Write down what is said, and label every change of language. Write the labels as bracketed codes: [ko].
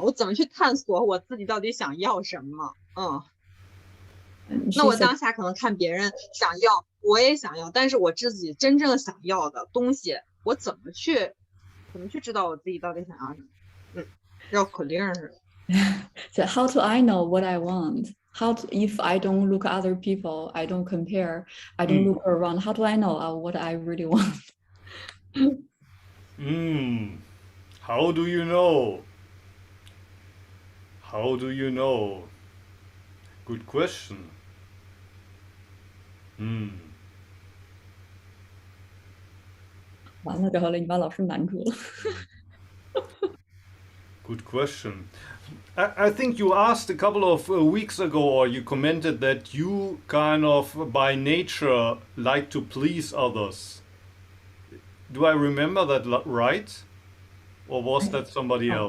[zh] 我怎么去探索我自己到底想要什么？那我当下可能看别人想要，我也想要，但是我自己真正想要的东西，我怎么去知道我自己到底想要什么？绕口令似的。 [en] So how do I know what I want? If I don't look at other people, I don't compare, I don't look around. How do I know what I really want? How do you know? How do you know? Good question. [zh] 完了，然后了，你把老师难住了。 [en] Good question. I think you asked a couple of weeks ago, or you commented that you kind of by nature like to please others. Do I remember that right? Or was that somebody Oh,